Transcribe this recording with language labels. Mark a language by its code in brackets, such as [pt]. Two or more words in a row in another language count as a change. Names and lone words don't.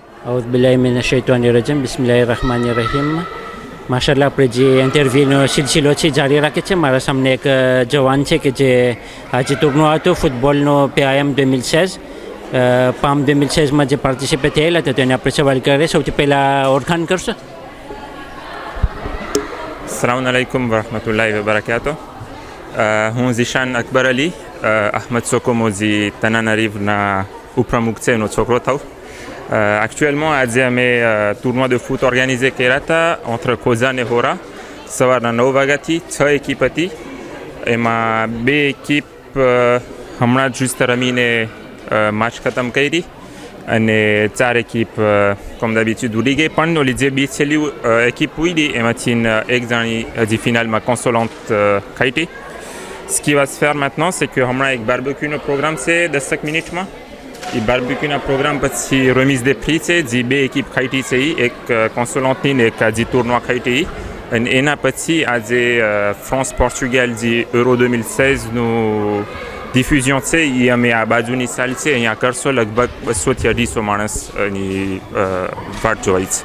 [ar] أعوذ بالله من الشيطان الرجيم بسم الله الرحمن الرحيم [gu] માશાલ્લાહ આપણે જે ઇન્ટરવ્યૂનો સિલસિલો છે જારી રાખે છે મારા સામે એક જવાન છે કે જે આજે ટુર્નો હતો ફૂટબોલનો PAM 2016 PAM 2016માં જે પાર્ટિસિપેટ થયેલા હતા તેને આપણે સવાલ કરીએ સૌથી પહેલાં ઓળખાણ કરશો [ar] السلام عليكم ورحمة الله وبركاته [gu] હું ઝીશાન અકબર અલી અહમદ સોકોમોઝી તનાનરીવના ઉપપ્રમુખ છે એનો છોકરો થાઉં actuellement આજે અમે [fr] tournoi de foot organisé [gu] કર્યા હતા [fr] entre Kozan et Hora [gu] સવારના 9 વાગ્યાથી 6 એકિપ હતી એમાં 2 એકિપ હમણાં જ juste રમીને મેચ ખતમ કરી અને 4 એકિપ [fr] comme d'habitude [gu] ઉડી ગઈ પણ ઓલી જે બી છેલ્લી એકિપ ઉડી એમાંથી એક જણી હજી ફિનાલમાં consolante ખાઈટી [fr] ce qui va se faire maintenant c'est que [gu] હમણાં એક બાર્બેક્યુનો પ્રોગ્રામ છે 10 મિનિટમાં એ બાર્બેક્યુના પ્રોગ્રામ પછી [fr] remise des prix [gu] છે જે 2 એકિપ ખાઈટી છે એક consolante ને એક હજી ટુર્નો ખાઈટી અને એના પછી આજે France Portugal જે Euro 2016 નું diffusion છે એ અમે આ બાજુની સાલ છે અહીંયા કરશો લગભગ 200 થી 250 માણસની વાટ જોવાય છે